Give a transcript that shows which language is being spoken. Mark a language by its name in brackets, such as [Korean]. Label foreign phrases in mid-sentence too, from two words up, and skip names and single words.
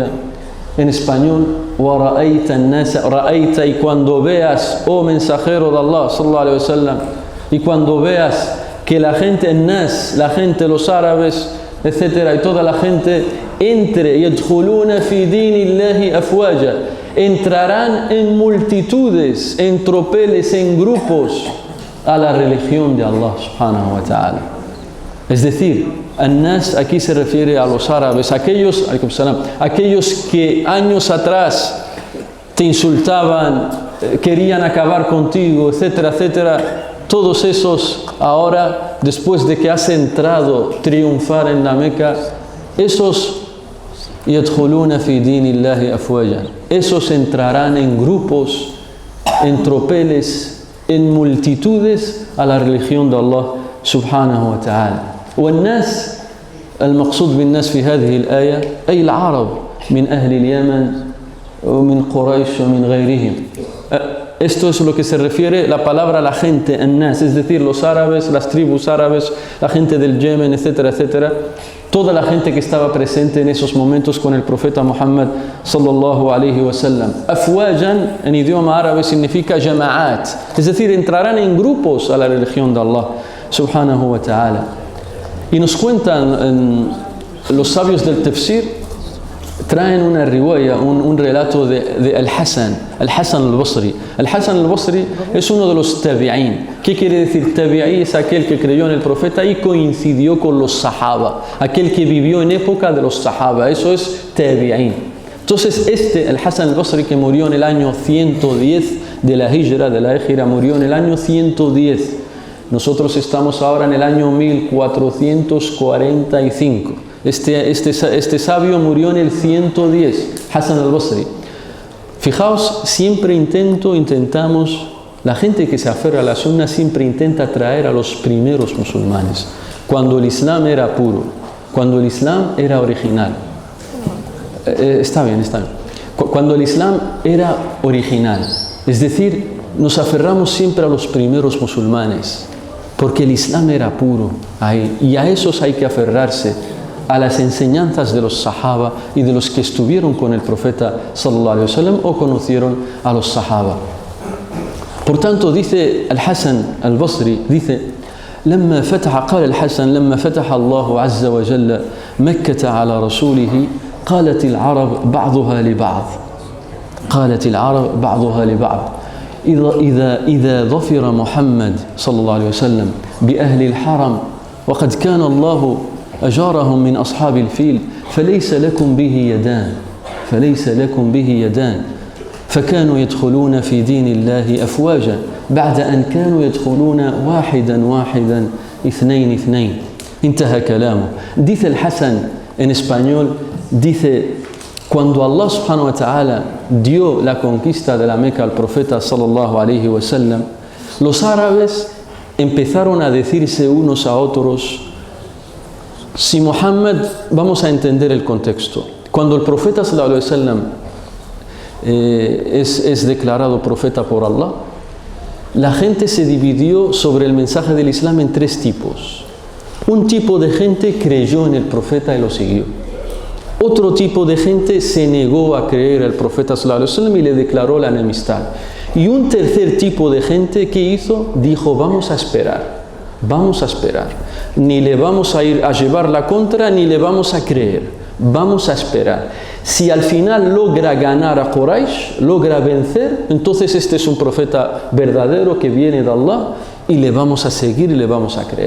[Spanish] En español, [Arabic] وَرَأَيْتَ النَّاسَ, ra'ayta, [Spanish] y cuando veas, oh mensajero de Allah [Arabic] صلى الله عليه وسلم, [Spanish] y cuando veas que la gente, la gente, los árabes, etcétera, y toda la gente entre, [Arabic] يَدْخُلُونَ فِي دِينِ اللَّهِ أَفْوَاجًا, [Spanish] entrarán en multitudes, en tropeles, en grupos a la religión de Allah [Arabic] سبحانه وتعالى. [Spanish] Es decir, an-nas aquí se refiere a los árabes, aquellos que años atrás te insultaban, querían acabar contigo, etcétera, etcétera. Todos esos ahora, después de que has entrado triunfar en la Meca, esos [Arabic] يدخلون في دين الله أفواجا, [Spanish] esos entrarán en grupos, en tropeles, en multitudes a la religión de Allah [Arabic] سبحانه وتعالى. والناس المقصود بالناس في هذه الآية أي العرب من أهل اليمن ومن قريش ومن غيرهم. [Spanish] Esto es lo que se refiere la palabra la gente, الناس, es decir, los árabes, las tribus árabes, la gente del Yemen, etcétera, etcétera. Toda la gente que estaba presente en esos momentos con el profeta Muhammad [Arabic] صلى الله عليه وسلم. [Spanish] Afwajan en idioma árabe significa jama'at, es decir, entrarán en grupos a la religión de Allah [Arabic] سبحانه وتعالى. [Spanish] Y nos cuentan los sabios del tafsir traen una riwaya, un relato de Al-Hasan al-Basri. Al-Hasan al-Basri es uno de los tabi'in. ¿Qué quiere decir tabi'i? Es aquel que creyó en el profeta y coincidió con los sahaba, aquel que vivió en época de los sahaba. Eso es tabi'in. Entonces Al-Hasan al-Basri, que murió en el año 110 de la Hijra, murió en el año 110. Nosotros estamos ahora en el año 1445. Este sabio murió en el 110, Hasan al-Basri. Fijaos, siempre intentamos, la gente que se aferra a la sunna siempre intenta traer a los primeros musulmanes, cuando el Islam era puro, cuando el Islam era original. Está bien. Cuando el Islam era original, es decir, nos aferramos siempre a los primeros musulmanes, porque el Islam era puro ahí, y a esos hay que aferrarse, a las enseñanzas de los sahaba y de los que estuvieron con el profeta [Arabic] صلى الله عليه وسلم [Spanish] o conocieron a los sahaba. Por tanto, dice Al-Hasan al-Basri, dice: [Arabic] قال الحسن لما فتح الله عز وجل مكة على رسوله قالت العرب بعضها لبعض إذا ظفر محمد صلى الله عليه وسلم بأهل الحرم وقد كان الله أجارهم من أصحاب الفيل فليس لكم به يدان فكانوا يدخلون في دين الله أفواجا بعد أن كانوا يدخلون واحدا اثنين انتهى كلامه. [Spanish] Dice el Hasan en español, dice: cuando Allah [Arabic] سبحانه وتعالى [Spanish] dio la conquista de la Meca al profeta [Arabic] صلى الله عليه وسلم, [Spanish] los árabes empezaron a decirse unos a otros: si Muhammad, vamos a entender el contexto. Cuando el profeta [Arabic] صلى الله عليه وسلم [Spanish] es declarado profeta por Allah, la gente se dividió sobre el mensaje del Islam en tres tipos. Un tipo de gente creyó en el profeta y lo siguió. Otro tipo de gente se negó a creer al profeta [Arabic] صلى الله عليه وسلم [Spanish] y le declaró la enemistad. Y un tercer tipo de gente, ¿qué hizo? Dijo: vamos a esperar. Ni le vamos a ir a llevar la contra, ni le vamos a creer. Vamos a esperar. Si al final logra ganar a Quraysh, logra vencer, entonces este es un profeta verdadero que viene de Allah y le vamos a seguir y le vamos a creer.